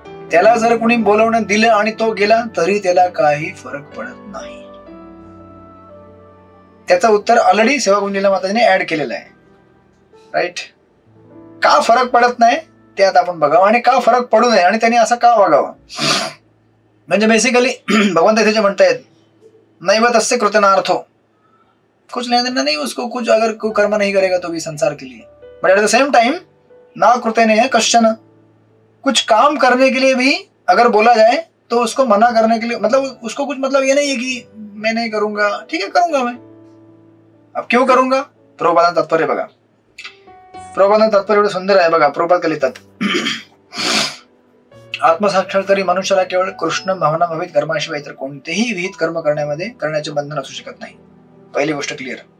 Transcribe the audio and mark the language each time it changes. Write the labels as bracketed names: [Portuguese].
[Marathi] त्याला जर कोणी बोलवणं दिलं आणि तो गेला तरी त्याला काही फरक पडत नाही. त्याचं उत्तर ऑलरेडी सेवा कुंजीला माताजीने ऍड केलेलं आहे. राईट. का फरक पडत नाही ते आता आपण बघावं, आणि का फरक पडू नये आणि त्यांनी असं का वागावं. म्हणजे बेसिकली भगवंत इथे जे म्हणतायत, [Hindi] नैव तस्य कृतनार्थो, कुछ लेना देना नहीं उसको, कुछ अगर कोई कर्म नहीं करेगा तो भी संसार के लिए, [English] but at the same time [Hindi] ना कृतने है कश्चन, कुछ काम करने के लिए भी अगर बोला जाए तो उसको मना करने के लिए, मतलब उसको कुछ मतलब ये नहीं है कि मैं नहीं करूंगा, ठीक है करूंगा मैं, अब क्यों करूंगा. [Marathi] प्रभुपादांचं तात्पर्य बघा, प्रभुपादांचं तात्पर्य एवढं सुंदर आहे बघा. प्रभुपाद काय लिहितात, आत्मसाक्षात्कारी मनुष्याला केवळ कृष्ण भावना भावित कर्माशिवाय इतर कोणतेही विहित कर्म करण्याचे बंधन असू शकत नाही. पहिली गोष्ट क्लिअर.